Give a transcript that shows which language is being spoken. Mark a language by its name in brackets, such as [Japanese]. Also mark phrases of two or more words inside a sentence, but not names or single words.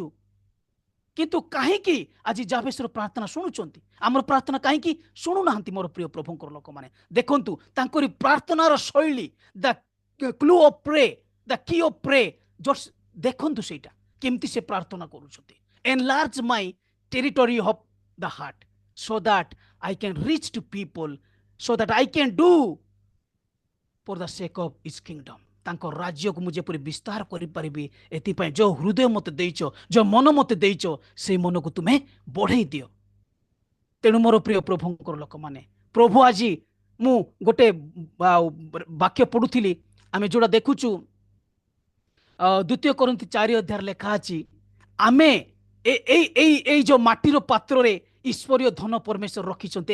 [Odia] କିନ୍ତୁ କାହିଁକି ଆଜି ଜାବେସର ପ୍ରାର୍ଥନା ଶୁଣୁଛନ୍ତି, ଆମର ପ୍ରାର୍ଥନା କାହିଁକି ଶୁଣୁନାହାନ୍ତି? ମୋର ପ୍ରିୟ ପ୍ରଭୁଙ୍କର ଲୋକମାନେ ଦେଖନ୍ତୁ ତାଙ୍କରି ପ୍ରାର୍ଥନାର ଶୈଳୀ, [English] the clue of pray, the key of pray, [Odia] ଦେଖନ୍ତୁ ସେଇଟା କେମିତି ସେ ପ୍ରାର୍ଥନା କରୁଛନ୍ତି। [English] enlarge my territory of the heart so that I can reach to people, so that I can do for the sake of his kingdom। [Odia] ତାଙ୍କ ରାଜ୍ୟକୁ ମୁଁ ଯେପରି ବିସ୍ତାର କରିପାରିବି ଏଥିପାଇଁ ଯୋଉ ହୃଦୟ ମୋତେ ଦେଇଛ, ଯୋଉ ମନ ମୋତେ ଦେଇଛ ସେଇ ମନକୁ ତୁମେ ବଢେଇ ଦିଅ। ତେଣୁ ମୋର ପ୍ରିୟ ପ୍ରଭୁଙ୍କର ଲୋକମାନେ ପ୍ରଭୁ ଆଜି ମୁଁ ଗୋଟେ ବାକ୍ୟ ପଢୁଥିଲି, ଆମେ ଯୋଉଟା ଦେଖୁଛୁ 2 Corinth 4 ଅଧ୍ୟାୟରେ ଲେଖା ଅଛି ଆମେ ଏଇ ଯୋଉ ମାଟିର ପାତ୍ରରେ ଈଶ୍ୱରୀୟ ଧନ ପରମେଶ୍ୱର ରଖିଛନ୍ତି।